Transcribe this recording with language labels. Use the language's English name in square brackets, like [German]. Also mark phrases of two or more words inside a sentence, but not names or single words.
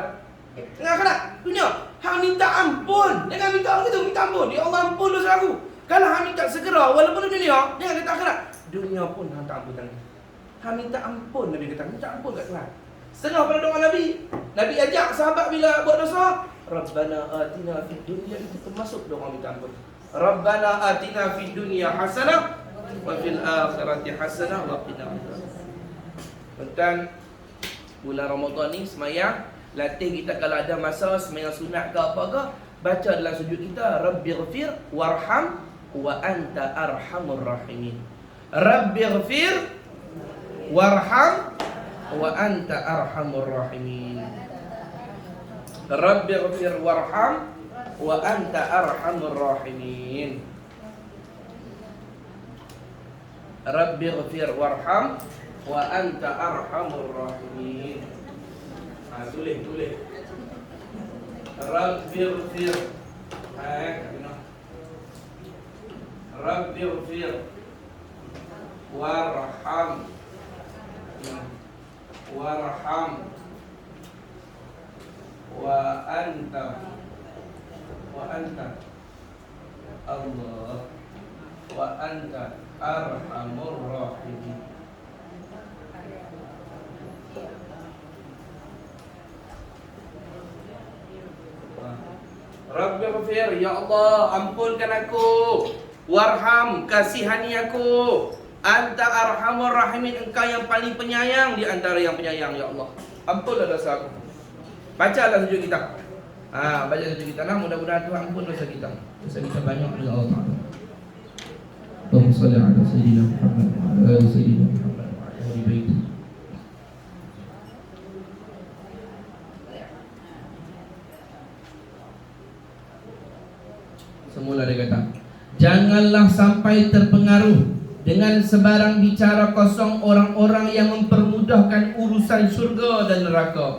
[Malay] Tengah akhirat, dunia, hang minta ampun. Jangan minta lagu tu, minta ampun. Ya Allah ampun dosa aku. Kalau hang minta segera walaupun di dunia, jangan kata akhirat. Dunia pun hang tak ampunkan. Hang minta ampun, Nabi kata, minta ampun kat Tuhan. Setengah pada doa Nabi. Nabi ajak sahabat bila buat dosa, [Arabic] ربنا آتنا في الدنيا, [Malay] itu termasuk doa minta ampun. [Arabic] ربنا آتنا في الدنيا حسنة وفي الآخرة حسنة وقنا عذاب النار. [Malay] Tentang bulan Ramadan ni semayang, latih kita kalau ada masa semayang sunat ke apa ke, baca dalam sujud kita [Arabic] رب اغفر وارحم وأنت أرحم الراحمين. رب اغفر وارحم وأنت أرحم الراحمين. رب اغفر وارحم وأنت أرحم الراحمين. رب اغفر وارحم وأنت أرحم الراحمين. [Malay] Tulis. [Arabic] Rabbighfir. رب اغفر وارحم وأنت الله وأنت أرحم الراحمين. رب اغفر يا الله, [Malay] ampunkan aku. Warham, kasihani aku. [Arabic] أنت أرحم الراحمين, [Malay] engkau yang paling penyayang di antara yang penyayang, ya Allah. Ampunlah dosa aku. Bacalah sujud kita. Baca sujud kita lah, mudah-mudahan Tuhan ampun dosa kita. Dosa kita banyak dengan Allah Ta'ala. [Arabic] اللهم صل على سيدنا محمد وعلى آل سيدنا محمد وعلى آل بيته. [Malay] Semula dia kata, janganlah sampai terpengaruh dengan sebarang bicara kosong orang-orang yang mempermudahkan urusan syurga dan neraka.